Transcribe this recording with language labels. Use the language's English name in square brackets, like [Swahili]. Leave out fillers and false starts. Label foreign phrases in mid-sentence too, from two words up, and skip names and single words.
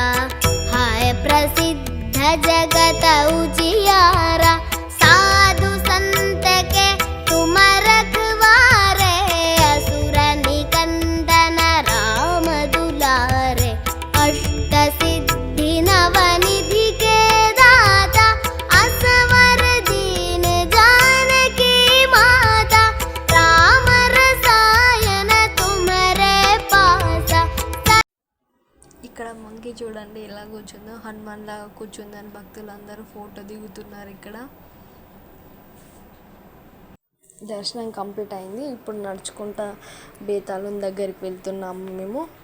[Awadhi] हाय प्रसिद्ध जगत उजियारा, साधु संत के तुम रखवारे, असुर निकंदन राम दुलारे, अष्ट सिद्धि नवनिधि के दाता, असवर दीन जानकी माता, राम रसायन तुम्हारे पासा। [Telugu] ఇక్కడ మంకీ చూడండి ఎలా కూర్చుందో, హనుమాన్ లాగా కూర్చుందని భక్తులందరూ ఫోటో దిగుతున్నారు. ఇక్కడ దర్శనం కంప్లీట్ అయింది. ఇప్పుడు నడుచుకుంటా బేతాళం దగ్గరికి వెళ్తున్నాము మేము.